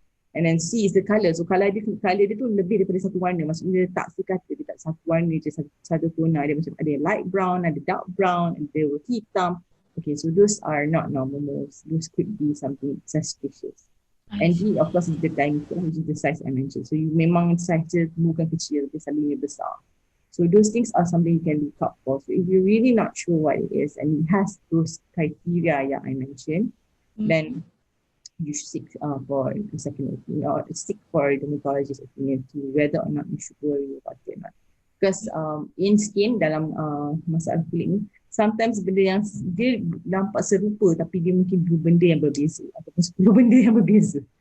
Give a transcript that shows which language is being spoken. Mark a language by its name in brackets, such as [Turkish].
[English] And then C is the colour. So colour [Malay] dia tu lebih daripada satu warna. Maksudnya dia tak sekata, dia tak satu warna je, satu tona. Dia macam ada light brown, ada dark brown, ada hitam. [English] Okay, so those are not normal moles. Those could be something suspicious. And D of course is the diameter, which is the size I mentioned. [Malay] So you memang size dia bukan kecil, dia selalunya besar. [English] So those things are something you can look up for. So if you're really not sure what it is and it has those criteria yang I mentioned, then you should seek for a second opinion or seek for a dermatologist's opinion to whether or not you should worry about it or not. Because in skin, [Malay] dalam masalah kulit ni, sometimes benda yang dia nampak serupa tapi dia mungkin dua benda yang berbeza ataupun 10 benda yang berbeza.